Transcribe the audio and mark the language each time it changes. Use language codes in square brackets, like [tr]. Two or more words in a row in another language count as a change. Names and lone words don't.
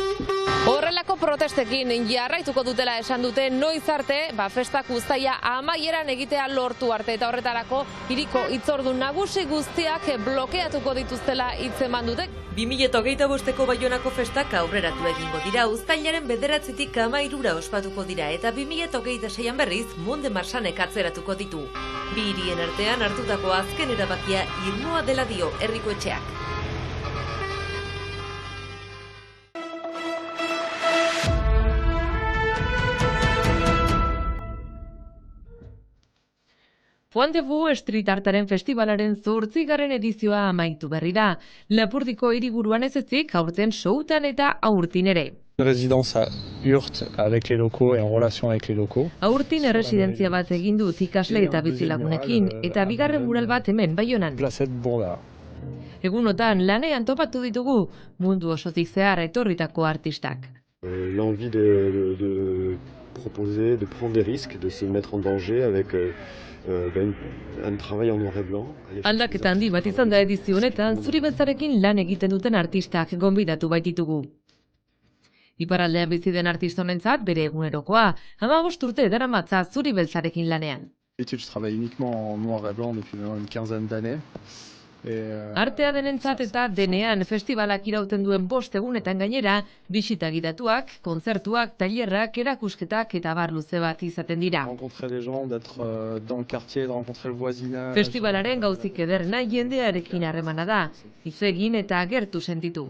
[eu] Horrelako protestekin jarraituko dutela esan dute noiz arte, festak uztaila amaieran egitea lortu arte eta horretarako hiriko hitzordun nagusi guztiak blokeatuko dituztela hitzeman dute. 2025ko Baionako festak aurreratu egingo dira, uztailaren 9tik 13ra ospatuko dira eta 2026an berriz Mondemarsanek atzeratuko ditu. Bi hirien artean hartutako azken erabakia irmoa dela dio herrikoetxeak. Pointe-Vu Street Artaren festivalaren 8. edizioa amaitu berri da. Lapurdiko hiriburuan ez ezik, aurten showtan eta aurtin ere. [fr] Résidence à Urt avec les locaux et en relation avec les locaux. [eu] Aurtin erresidentzia bat egin dut ikasle eta bizilagunekin eta bigarren mural bat hemen Baionan. Placette Bourda. Egunotan lanean topatu ditugu mundu osotik zehar etorritako artistak. [fr] L'envie de proposer, de prendre des risques, de se mettre en danger avec un travail en noir et blanc. [eu] Aldaketa handi bat izan da edizio honetan, zuri beltzarekin lan egiten duten artistak gonbidatu baititugu. Iparraldean bizi den artista honentzat bere egunerokoa, 15 urte daramatza zuri beltzarekin lanean. [fr] Je travaille uniquement en noir et blanc depuis une quinzaine d'années. [eu] Artea denentzat eta denean festivalak irauten duen 5 egunetan gainera, bisita gidatuak, kontzertuak, tailerrak, erakusketak eta bar luze bat izaten dira. Festivalaren gauzik ederrena jendearekin harremana da, hitz egin eta gertu sentitu.